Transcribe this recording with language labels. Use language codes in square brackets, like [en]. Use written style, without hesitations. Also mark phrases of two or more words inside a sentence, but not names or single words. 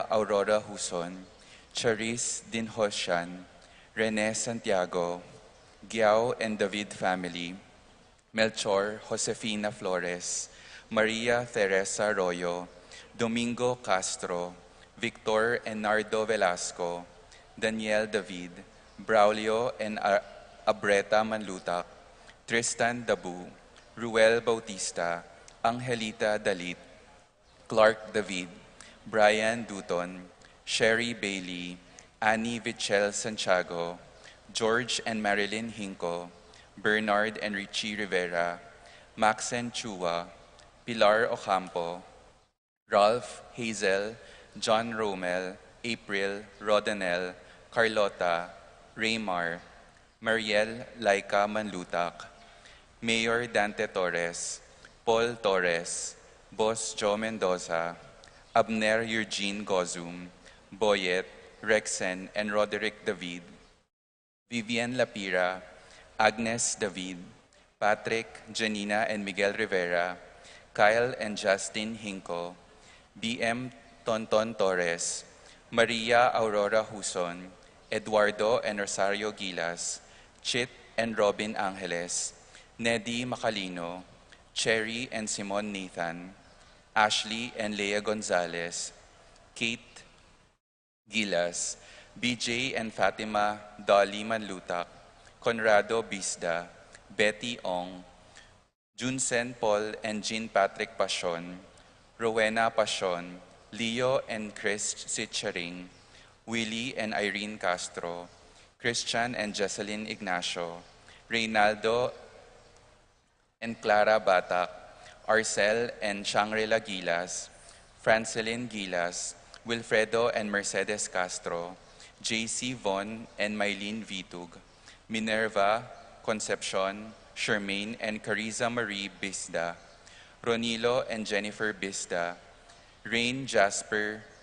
[en] Aurora Huson, Charis Dinhoshan, Rene Santiago, Giao and David family, Melchor Josefina Flores, Maria Teresa Arroyo, Domingo Castro, Victor and Nardo Velasco, Daniel David, Braulio and Abreta Manlutak, Tristan Dabu, Ruel Bautista, Angelita Dalit, Clark David, Brian Duton, Sherry Bailey, Annie Vichel Santiago, George and Marilyn Hinco, Bernard and Richie Rivera, Maxen Chua, Pilar Ocampo, Ralph, Hazel, John Romel, April, Rodanel, Carlota, Raymar, Mariel Laika Manlutak, Mayor Dante Torres, Paul Torres, Boss Joe Mendoza, Abner Eugene Gozum, Boyet, Rexen, and Roderick David, Vivian Lapira, Agnes David, Patrick, Janina, and Miguel Rivera, Kyle and Justin Hinco, BM Tonton Torres, Maria Aurora Huson, Eduardo and Rosario Gilas, Chit and Robin Angeles, Neddy Macalino, Cherry and Simon Nathan, Ashley and Leah Gonzalez, Kate Gilas, BJ and Fatima Dolly Manlutak, Conrado Bisda, Betty Ong, Junsen Paul and Jean Patrick Pasion, Rowena Pasion, Leo and Chris Sitcharing, Willie and Irene Castro, Christian and Jocelyn Ignacio, Reynaldo and Clara Batak, Arcel and Shangri-La Gilas, Francelyn Gilas, Wilfredo and Mercedes Castro, JC Von and Mylene Vitug, Minerva, Concepcion, Shermaine and Carissa Marie Bisda, Ronilo and Jennifer Bisda, Rain Jasper